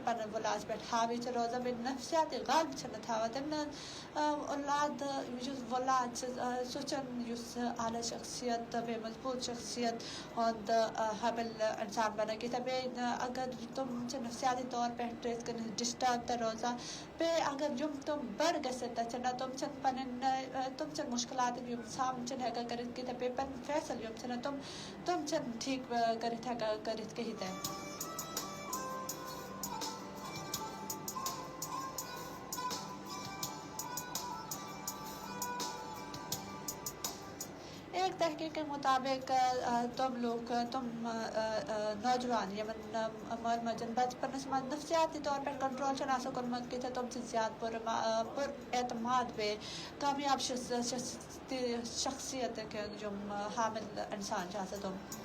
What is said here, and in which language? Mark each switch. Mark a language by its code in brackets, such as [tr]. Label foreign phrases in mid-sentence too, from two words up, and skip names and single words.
[ks] پنٕنۍ اولادس پٮ۪ٹھ حاوی چھِ روزان بیٚیہِ نفسیاتی غالب چھِنہٕ تھاوان تِمن اولاد یُس اولاد چھِ سُہ چھُنہٕ یُس اعلیٰ شخصیت تہٕ بیٚیہِ مضبوٗط شخصیت ہُنٛد حٲمِل اِنسان بنان کینٛہہ بیٚیہِ اگر تِم چھِ نفسیاتی طور پٮ۪ٹھ یِتھ کٔنۍ ڈِسٹٲرب تہِ روزان بیٚیہِ اگر یِم تِم بٔڑ گٔژھِتھ تہِ چھِنہ تِم چھِنہٕ پنٕنۍ تِم چھِنہٕ مُشکلاتٕکۍ یِم سامنہٕ چھِنہٕ ہٮ۪کان کٔرِتھ کینٛہہ تہِ بیٚیہِ پنٕنۍ فیصلہٕ یِم چھِنہ تِم چھِنہٕ ٹھیٖک کٔرِتھ ہٮ۪کان کٔرِتھ کِہیٖنۍ تہِ [ur] ایک تحقیٖق کے مُطابق [ks] تِم لوٗکھ تِم نوجوان یِمن مٲلۍ ماجٮ۪ن بچپنس منٛز نفسیاتی طور پٮ۪ٹھ کنٹرول چھُنہٕ آسان کوٚرمُت کینٛہہ تِم چھِ زیادٕ پُر اعتماد بیٚیہِ کامیاب شخصیتٕکۍ یِم حامِل اِنسان چھِ آسان تِم